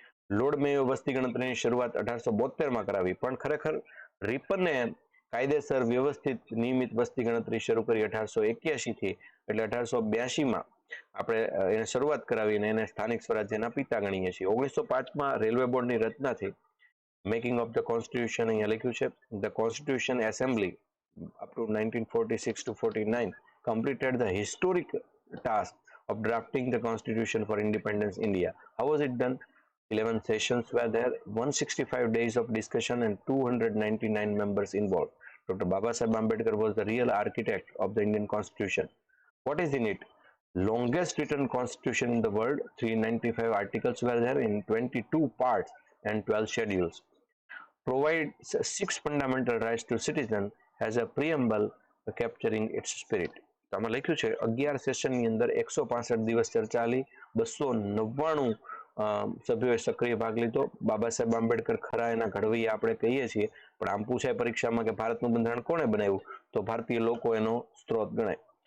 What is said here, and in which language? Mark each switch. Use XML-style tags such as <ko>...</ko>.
<gu>Lord મેયો વસ્તી ગણતરીની શરૂઆત 1872 કરાવી, પણ ખરેખર રિપને કાયદેસર વ્યવસ્થિત નિયમિત વસ્તી ગણતરી શરૂ કરી 1881 થી, એટલે 1882 આપણે એને શરૂઆત કરાવીને એને સ્થાનિક સ્વરાજ્યના પિતા ગણીએ છીએ. 1905 રેલવે બોર્ડની રચના થઈ.</gu> <en>making of the constitution</en> <gu>અહીંયા લખ્યું છે.</gu> <en>ધ કોન્સ્ટિટ્યુશન એસેમ્બલી up to 1946 to 49 completed the historic task of drafting the constitution for independence India. How was it done? 11 sessions were there, 165 days of discussion and 299 members involved. Dr. Babasaheb Ambedkar was the real architect of the Indian constitution. What is in it? Longest written constitution in the world, 395 articles were there in 22 parts and 12 schedules. Provides 6 fundamental rights to citizen as a preamble capturing its spirit.</en> <gu>તો આમાં લખ્યું છે 11 સેશનની અંદર 165 દિવસ ચર્ચા લી, 299 સભ્યોએ સક્રિય ભાગ લીધો. બાબા સાહેબ આંબેડકર ખરા એના ઘડવૈયા આપણે કહીએ છીએ, પણ આમ પૂછાય પરીક્ષામાં કે ભારતનું બંધારણ કોણે બનાવ્યું, તો ભારતીય લોકો એનો સ્ત્રોત ગણાય.</gu>